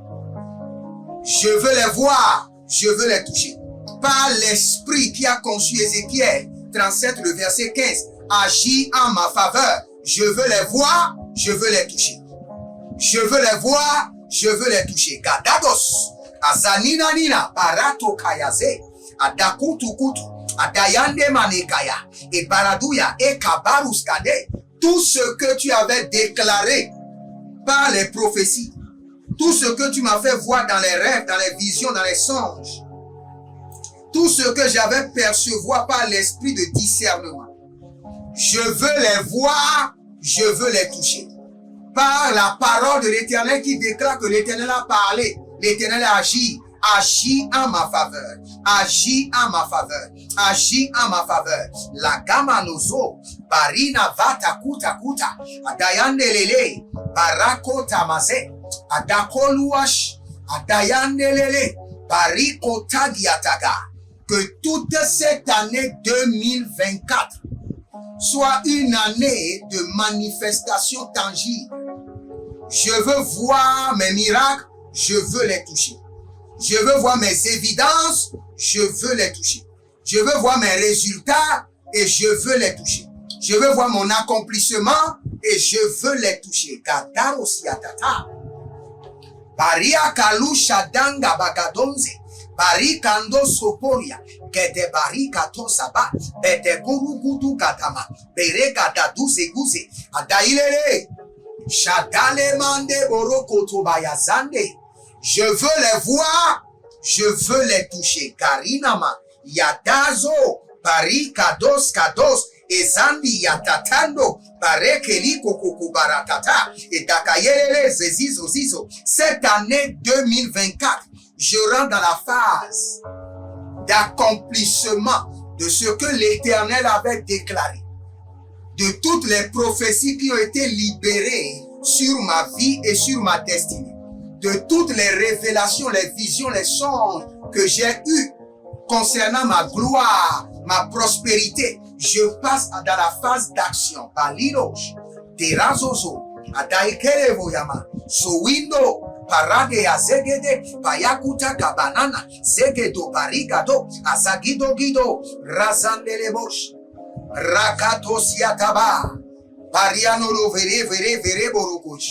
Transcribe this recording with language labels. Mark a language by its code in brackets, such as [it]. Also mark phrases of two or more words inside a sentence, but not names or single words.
[fr] Je veux les voir, je veux les toucher. Par l'esprit qui a conçu Ézéchiel 37, le verset 15, agis en ma faveur. Je veux les voir, je veux les toucher. Je veux les voir, je veux les toucher. Gadados, azanina nina, barato kayaze, adakutu kutu, adayande manekaya, et baradouya, et kabarus kade. Tout ce que tu avais déclaré par les prophéties, tout ce que tu m'as fait voir dans les rêves, dans les visions, dans les songes, tout ce que j'avais percevoir par l'esprit de discernement, je veux les voir, je veux les toucher. Par la parole de l'Éternel qui déclare que l'Éternel a parlé, l'Éternel a agi, agis en ma faveur, agis en ma faveur, agis en ma faveur. La gama nozo, barina vata kuta kuta, adayande lele, barako tamaze, adakoluash, adayande lele, bariko tagiataga. Que toute cette année 2024 soit une année de manifestation tangible. Je veux voir mes miracles, je veux les toucher. Je veux voir mes évidences, je veux les toucher. Je veux voir mes résultats et je veux les toucher. Je veux voir mon accomplissement et je veux les toucher. Gadaro siatata. Baria kalu shadanga bagadonze. Barikando soporia, kete barika tosaba, bete gurugudu katama, bereka daduze guze, adailele, shadale mande boroko tobayazande. Je veux les voir, je veux les toucher. Karinama, yadazo, barikados kados, ezandi yatatando, barekeli kokoko baratata, et dakayele zezizo zizo. Cette année 2024, je rentre dans la phase d'accomplissement de ce que l'Éternel avait déclaré. De toutes les prophéties qui ont été libérées sur ma vie et sur ma destinée. De toutes les révélations, les visions, les songes que j'ai eues concernant ma gloire, ma prospérité. Je passe dans la phase d'action. Balirosh, Terazozo, Adaikerevo yama. Sowindo. Parade ya zegede. Payakuta kabanana. Zegedo barigado. Azagido gido. Razandelebosh. Rakato siataba. Pariano lo vere borokosh.